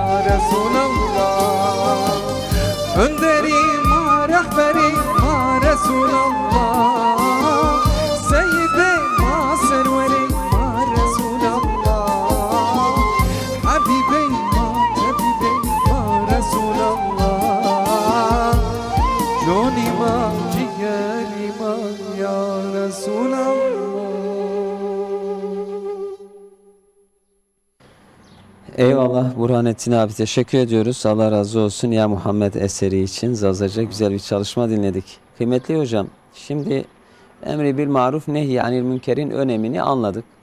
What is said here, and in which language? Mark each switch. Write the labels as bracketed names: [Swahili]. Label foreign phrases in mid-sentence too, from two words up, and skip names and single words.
[Zaza] رسول الله اندري ما رهبري ما رسول الله سيدي ما سروري ما رسول الله حبيبي ما طبيبي ما رسول الله جوني ما جگري ما يا رسول الله [Turkish] Eyvallah Burhanettin abi, teşekkür ediyoruz. Allah razı olsun ya Muhammed eseri için. Zazaca güzel bir çalışma dinledik. Kıymetli hocam, şimdi emri bil maruf nehy anil münkerin önemini anladık.